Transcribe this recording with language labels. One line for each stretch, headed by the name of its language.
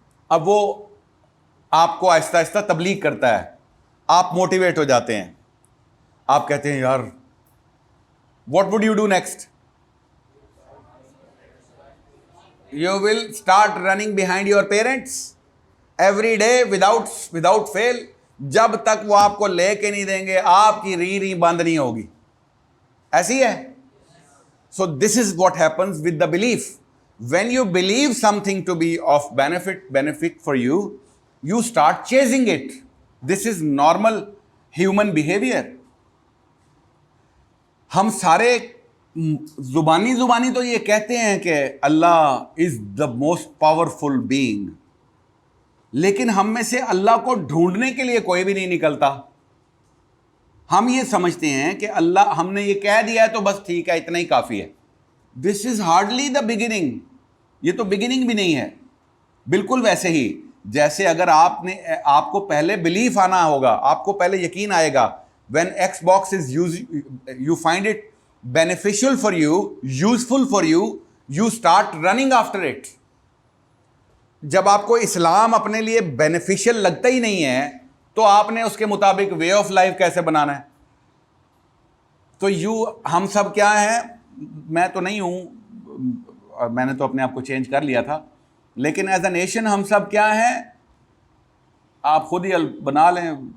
Urdu: اب وہ آپ کو آہستہ آہستہ تبلیغ کرتا ہے، آپ موٹیویٹ ہو جاتے ہیں، آپ کہتے ہیں یار
English: What would you do next? You will start running behind your parents every day without fail.
Urdu: جب تک وہ آپ کو لے کے نہیں دیں گے آپ کی ری بند نہیں ہوگی. ایسی ہے.
English: So this is what happens with the belief. When you believe something to be of benefit for you, you start chasing it. This is normal human behavior.
Urdu: ہم سارے زبانی تو یہ کہتے ہیں کہ اللہ
English: is the most powerful being,
Urdu: لیکن ہم میں سے اللہ کو ڈھونڈنے کے لیے کوئی بھی نہیں نکلتا. ہم یہ سمجھتے ہیں کہ اللہ ہم نے یہ کہہ دیا ہے تو بس ٹھیک ہے، اتنا ہی کافی ہے.
English: This is hardly the beginning.
Urdu: یہ تو بگننگ بھی نہیں ہے. بالکل ویسے ہی جیسے اگر آپ کو پہلے بلیف آنا ہوگا، آپ کو پہلے یقین آئے گا.
English: when Xbox is you find it beneficial for you, useful for you, you start running after it.
Urdu: جب آپ کو اسلام اپنے لیے بینیفیشل لگتا ہی نہیں ہے تو آپ نے اس کے مطابق وے آف لائف کیسے بنانا ہے؟ تو ہم سب کیا ہیں، میں تو نہیں ہوں، میں نے تو اپنے آپ کو چینج کر لیا تھا، لیکن
English: as a nation
Urdu: ہم سب کیا ہیں، آپ خود ہی بنا لیں.